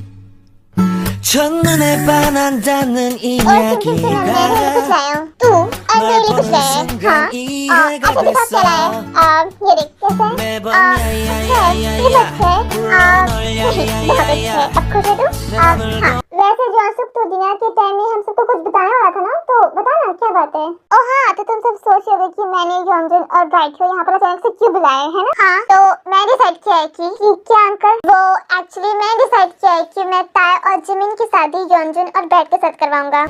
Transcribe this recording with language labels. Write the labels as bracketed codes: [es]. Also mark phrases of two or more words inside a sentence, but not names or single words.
[ko] 첫눈에 반한다는 이야기가 순간 이해가 됐어. 매번 야야야야야 불러 널 야야야야야. [hi] वैसे जॉनसुक तो डिनर के टाइम में हम सबको कुछ बताने वाला था ना, तो बताना क्या बात है? ओह हाँ तो तुम सब सोच रहे कि मैंने यॉनजुन और ब्राइट को यहाँ पर अचानक से क्यों बुलाया है ना? हाँ तो मैं डिसाइड किया है कि क्या अंकल, वो एक्चुअली मैं डिसाइड किया है कि मैं ताय और जिमिन की शादी यॉनजुन और ब्राइट के साथ करवाऊंगा।